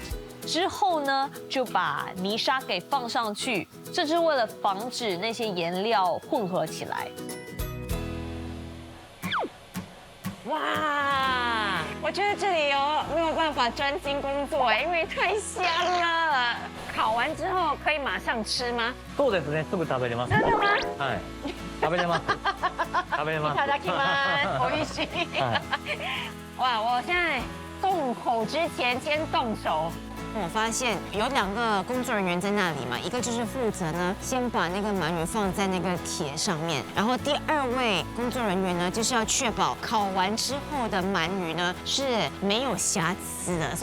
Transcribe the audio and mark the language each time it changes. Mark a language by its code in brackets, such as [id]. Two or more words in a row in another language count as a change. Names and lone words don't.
[zh] 之后呢，就把泥沙给放上去，这是为了防止那些颜料混合起来。哇，我觉得这里没有办法专心工作因为太香了。烤完之后可以马上吃吗？ [ja] そうですね、すぐ食べれます。 [zh] 真的吗？ [ja] はい。食べれます。食べれます。いただきます。美味しい。 [zh] 哇，我现在动口之前先动手。我发现有2个工作人员在那里嘛，一个就是负责呢，先把那个鳗鱼放在那个铁上面，然后第2位工作人员呢，就是要确保烤完之后的鳗鱼呢是没有瑕疵的。